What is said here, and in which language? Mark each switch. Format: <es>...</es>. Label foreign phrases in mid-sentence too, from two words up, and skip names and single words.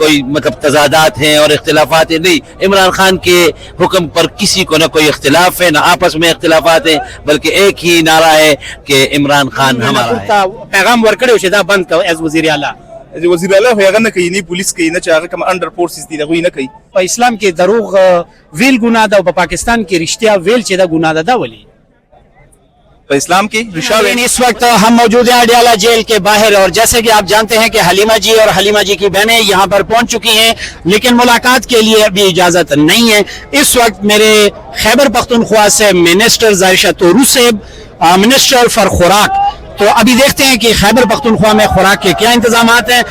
<ur>کوئی مطلب تضادات ہیں اور اختلافات ہیں، نہیں، عمران خان کے حکم پر کسی کو نہ کوئی اختلاف ہے، نہ آپس میں اختلافات ہیں، بلکہ ایک ہی نعرہ ہے کہ عمران خان ہمارا ہے.</ur> <ps>پیغام ورکړو چې دا بند کو ایز وزیر اعلی وزیر اعلی هغه نه کوي، نه پولیس کوي، نه چې هغه کوم</ps> <en>under forces</en> <ps>دي هغه نه کوي. په اسلام کې دروغ ویل ګناه ده او په پاکستان کې رښتیا ویل چې دا ګناه ده، دا ولي په اسلام کې رشا ویل.</ps> <ur>اس وقت ہم موجود ہیں اڈیالہ جیل کے باہر، اور جیسے کہ آپ جانتے ہیں کہ حلیمہ جی اور حلیمہ جی کی بہنیں یہاں پر پہنچ چکی ہیں، لیکن ملاقات کے لیے ابھی اجازت نہیں ہے. اس وقت میرے خیبر پختونخوا سے منسٹر ظاہر طورو صاحب،</ur> <en>minister for</en> <ur>خوراک، تو ابھی دیکھتے ہیں کہ خیبر پختونخوا میں خوراک کے کیا انتظامات ہیں.</ur>